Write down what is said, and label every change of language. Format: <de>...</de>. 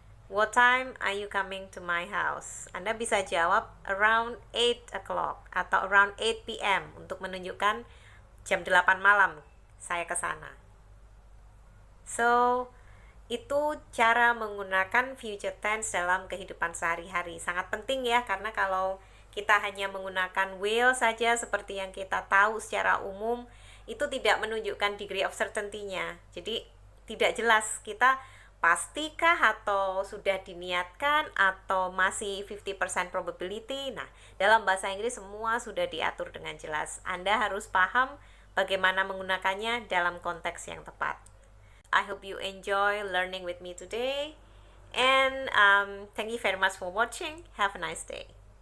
<en>What time are you coming to my house?</en> <id>Anda bisa jawab</id> <en>around 8 o'clock</en> <id>atau</id> <en>around 8 p.m.</en> <id>untuk menunjukkan jam 8 malam saya ke sana. So, itu cara menggunakan future tense dalam kehidupan sehari-hari. Sangat penting ya, karena kalau kita hanya menggunakan will saja seperti yang kita tahu secara umum, itu tidak menunjukkan degree of certainty-nya. Jadi tidak jelas kita pastikah atau sudah diniatkan atau masih 50% probability. Nah, dalam bahasa Inggris semua sudah diatur dengan jelas. Anda harus paham bagaimana menggunakannya dalam konteks yang tepat.</id> <en>I hope you enjoy learning with me today. And thank you very much for watching. Have a nice day.</en>